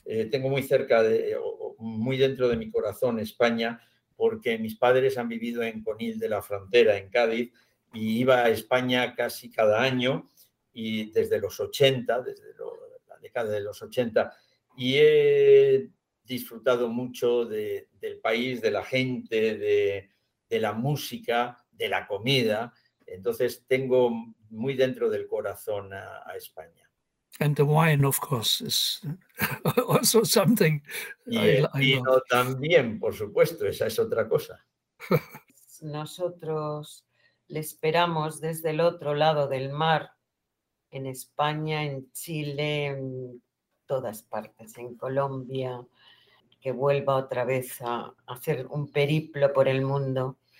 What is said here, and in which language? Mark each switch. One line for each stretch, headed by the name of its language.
Spanish: Tengo muy cerca, muy dentro de mi corazón, España, porque mis padres han vivido en Conil de la Frontera, en Cádiz, y iba a España casi cada año, y desde los 80, desde la década de los 80, y he disfrutado mucho del país, de la gente, de la música, de la comida. Entonces, tengo muy dentro del corazón a España.
English: And the wine, of course, is also something I love.
Spanish: Y también, por supuesto, esa es otra cosa. Nosotros le esperamos desde el otro lado del mar, en España, en Chile, en todas partes, en Colombia, que vuelva otra vez a hacer un periplo por el mundo.